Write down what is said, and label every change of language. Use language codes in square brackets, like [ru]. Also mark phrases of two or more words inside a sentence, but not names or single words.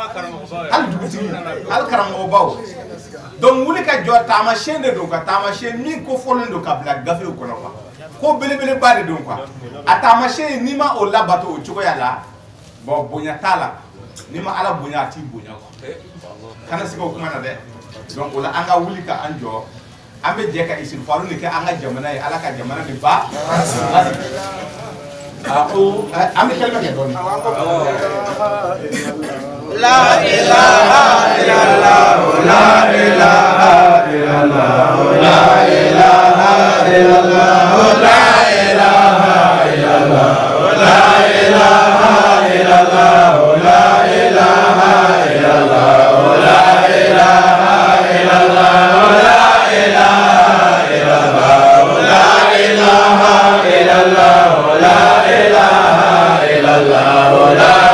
[bm] hali karamɔgɔbaw donc wuli ka jɔ taamasiyɛn de don ka taamasiyɛn min kofɔlen don ka bila gafew kɔnɔ quoi ko belebeleba de don quoi a taamasiyɛn n'i ma o labato o cogoya la bon bonya t'a la n'i ma ala bonya a t'i bonya quoi kana sigi o kuma na dɛ donc o la an ka wuli ka an jɔ an bɛ jɛ ka istighfaru nin kɛ an ka jamana ye ala ka jamana nin ba an bɛ kalima kɛ dɔɔni la [ar] إله إلا الله لا إله إلا الله لا إله إلا الله لا إله إلا الله لا إله إلا الله لا إله إلا الله لا إله إلا الله لا إله إلا الله لا إله إلا الله لا إله إلا الله لا